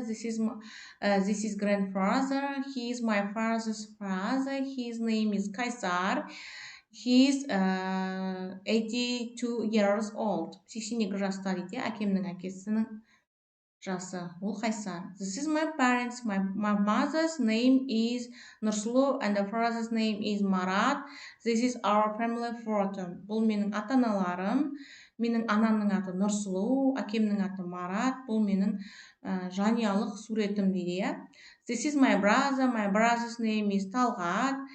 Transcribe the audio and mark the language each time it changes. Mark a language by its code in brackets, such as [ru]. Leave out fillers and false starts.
[en] This is grandfather. He is my father's father. His name is Kaysar. He is 82 years old. [kk] 82 жаста дейді, әкемнің әкесінің жасы. Ол Қайсар. [en] This is my parents. My mother's name is Нұрсұлу and the father's name is Марат. This is our family photo. [kk] Бұл менің ата-аналарым. Менің анамның аты Нұрсұлу, әкемнің аты Марат. Бұл менің жанұялық суретім дейді, иә. [en] This is my brother. My brother's name is Талғат.